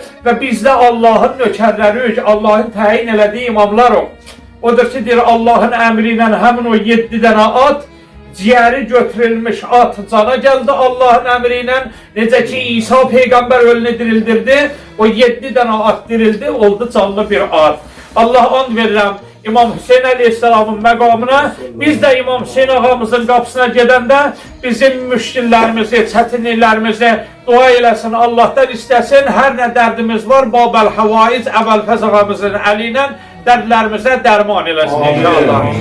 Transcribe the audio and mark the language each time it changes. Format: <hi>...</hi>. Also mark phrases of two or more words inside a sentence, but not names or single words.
<az>Və bizdə Allahın nökərləri, Allahın təyin elədiyi imamlar o. Odur ki, deyir, Allahın əmri ilə həmin o 7 dənə at, ciyəri götürülmüş at cana gəldi Allahın əmri ilə. Necə ki, İsa Peyğəmbər ölünü dirildirdi, o 7 dənə at dirildi, oldu canlı bir at. Allah and verirəm İmam Hüseyin əleyhissalamın məqamına. Biz də İmam Hüseyin ağamızın qapısına gedəndə bizim müşkillərimizi, çətinliklərimizi dua eləsin, Allahdan istəsin. Hər nə dərdimiz var, Babəl Havaiz Əvəlfəz ağamızın əli ilə dərdlərimizə dərman eləsin inşallah.</az>